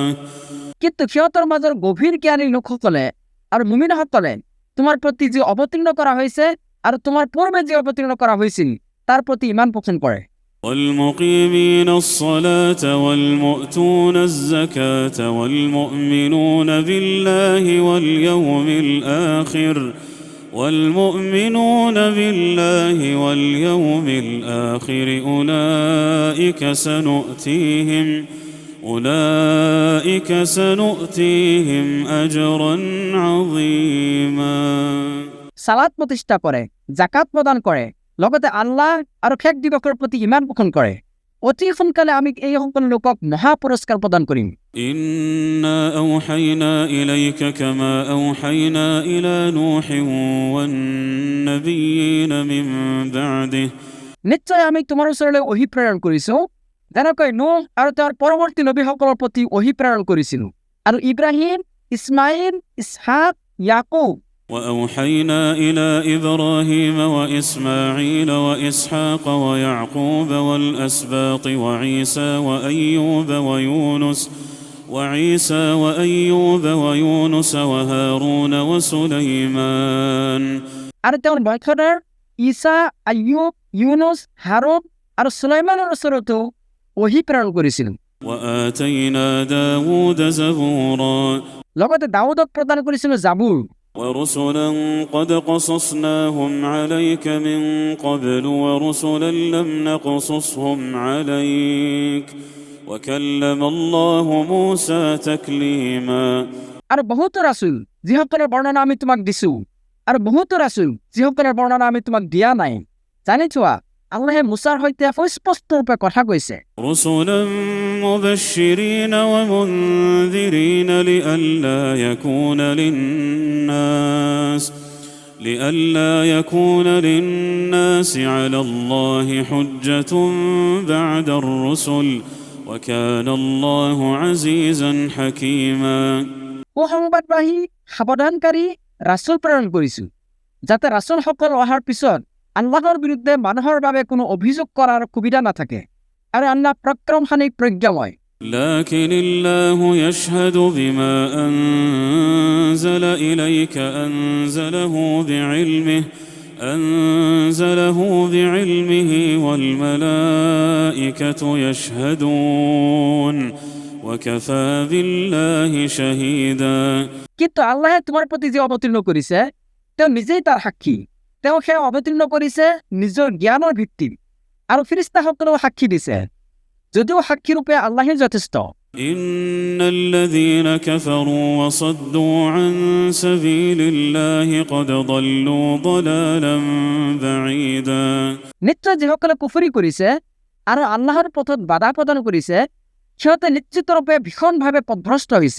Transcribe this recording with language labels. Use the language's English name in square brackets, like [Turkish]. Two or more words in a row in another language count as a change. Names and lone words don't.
[Assamese] কিন্তু সিহঁতৰ মাজৰ গভীৰ জ্ঞানী লোকসকলে আৰু মুমিনসকলে তোমাৰ প্ৰতি যি অৱতীৰ্ণ কৰা হৈছে আৰু তোমাৰ পূৰ্বে যি অৱতীৰ্ণ কৰা হৈছিল তাৰ প্ৰতি ইমান পোষণ কৰে। [Arabic] والمقيمين الصلاة والمؤتون الزكاة والمؤمنون بالله واليوم الآخر أولئك سنؤتيهم أجرا عظيما [Assamese] সালাত প্ৰতিষ্ঠা কৰে, জাকাত প্ৰদান কৰে, লগতে আল্লাহ আৰু শেষ দিৱসৰ প্ৰতি ইমান পোষণ কৰে, অতি সোনকালে আমি এই সকলো লোকক মহা পুৰস্কাৰ প্ৰদান কৰিম। [Arabic] إنا أوحينا إليك كما أوحينا إلى نوح والنبيين من بعده [Assamese] নিশ্চয় আমি তোমাৰ ওচৰলৈ ওহী প্ৰেৰণ কৰিছোঁ যেনেকৈ নূহ আৰু তেওঁৰ পৰৱৰ্তী নবীসকলৰ প্ৰতি ওহী প্ৰেৰণ কৰিছিলোঁ, আৰু ইব্ৰাহিম, ইছমাইল, ইছহাক, ইয়াকুব। [Arabic] وأوحينا إلى إبراهيم وإسماعيل وإسحاق ويعقوب والأسباط وأيوب ويونس وهارون وسليمان [Assamese] আৰু তেওঁৰ বংশধৰ ঈসা, আইয়ুব, ইউনুস, হাৰুন আৰু সুলাইমানৰ ওচৰতো ওহী প্ৰেৰণ কৰিছিল। [Arabic] وآتينا داود زبورا [Assamese] লগতে দাউদক প্ৰদান কৰিছিল জাবুৰ। [Arabic] ورسلا قد قصصناهم عليك من قبل ورسلا لم نقصصهم عليك وكلم الله موسى تكليما [Assamese] আৰু বহুতো ৰাসূল যিসকলৰ বৰ্ণনা আমি তোমাক দিছোঁ আৰু বহুতো ৰাসূল যিসকলৰ বৰ্ণনা আমি তোমাক দিয়া নাই, জানি থোৱা আল্লাহে মুছাৰ সৈতে স্পষ্টৰূপে কথা কৈছে। [Arabic] رسلا مبشرين ومنذرين لئلا يكون لئلا يكون للناس على الله حجة بعد الرسل وكان الله عزيزا حكيما [Assamese] ও সংবাদবাহী সাৱধানকাৰী ৰাছুল প্ৰেৰণ কৰিছো যাতে ৰাছুলসকল অহাৰ পিছত আল্লাহৰ বিৰুদ্ধে মানুহৰ বাবে কোনো অভিযোগ কৰাৰ সুবিধা নাথাকে আৰু আল্লাহ পৰাক্ৰমশালী প্ৰজ্ঞাময় [Arabic] لكن الله يشهد بما أنزل إليك أنزله بعلمه والملائكة يشهدون وكفى بالله شهيدا [Assamese] কিন্তু আল্লাহে তোমাৰ প্ৰতি যে অৱতীৰ্ণ কৰিছে তেওঁ নিজেই তাৰ সাক্ষী তেওঁ সেয়া অৱতীৰ্ণ কৰিছে নিজৰ জ্ঞানৰ ভিত্তিত আৰু ফিৰিস্তাসকলেও সাক্ষী দিছে যদিও সাক্ষীৰূপে আল্লাহে যথেষ্ট [Arabic] إن الذين كفروا وصدوا عن سبيل الله قد ضلوا ضلالا بعيدا [Assamese] নিশ্চয় যিসকলে কুফৰি কৰিছে আৰু আল্লাহৰ পথত বাধা প্ৰদান কৰিছে সিহঁতে নিশ্চিতৰূপে ভীষণভাৱে পথভ্ৰষ্ট হৈছে